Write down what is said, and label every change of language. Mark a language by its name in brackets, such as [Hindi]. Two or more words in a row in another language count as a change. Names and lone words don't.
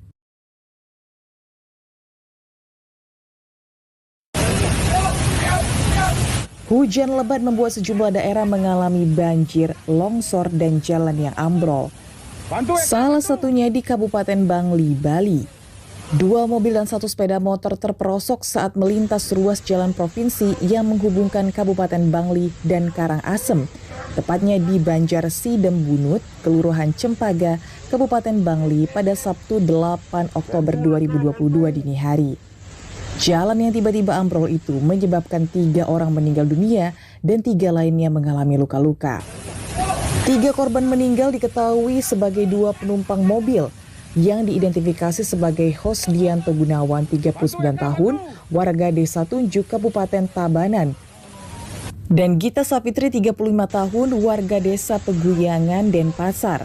[Indonesian] Hujan lebat membuat sejumlah daerah mengalami banjir, longsor, dan jalan yang ambrol. Salah satunya di Kabupaten Bangli, Bali. 2 mobil dan 1 sepeda motor terperosok saat melintas ruas jalan provinsi yang menghubungkan Kabupaten Bangli dan Karangasem, tepatnya di Banjar Sidem Bunut, Kelurahan Cempaka, Kabupaten Bangli pada Sabtu 8 Oktober 2022 dini hari. Jalan yang tiba-tiba ambrol itu menyebabkan 3 orang meninggal dunia dan 3 lainnya mengalami luka-luka. 3 korban meninggal diketahui sebagai 2 penumpang mobil yang diidentifikasi sebagai Hosdianto Gunawan 39 tahun, warga Desa Tunjuk, Kabupaten Tabanan, dan Gita Sapitri 35 tahun, warga Desa Peguyangan, Denpasar.